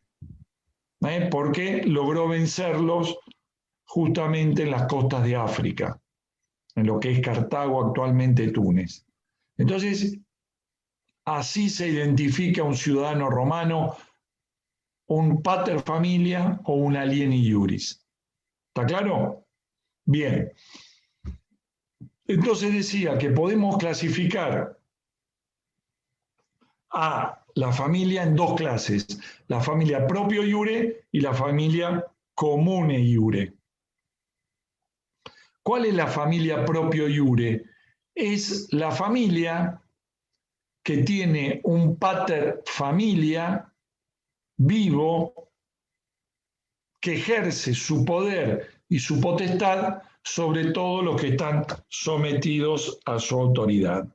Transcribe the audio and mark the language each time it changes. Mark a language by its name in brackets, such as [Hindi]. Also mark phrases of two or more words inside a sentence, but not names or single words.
[Spanish] Porque logró vencerlos justamente en las costas de África, en lo que es Cartago, actualmente Túnez. Entonces, así se identifica un ciudadano romano, un [Latin] pater familia [Spanish] o un [Latin] alieni iuris. [Spanish] ¿Está claro? Bien. Entonces decía que podemos clasificar a la familia en dos clases: la familia [Latin] proprio iure [Spanish] y la familia [Latin] comune iure. [Spanish] ¿Cuál es la familia [Latin] proprio iure? [Spanish] Es la familia que tiene un [Latin] pater familia [Spanish] vivo que ejerce su poder y su potestad sobre todos los que están sometidos a su autoridad.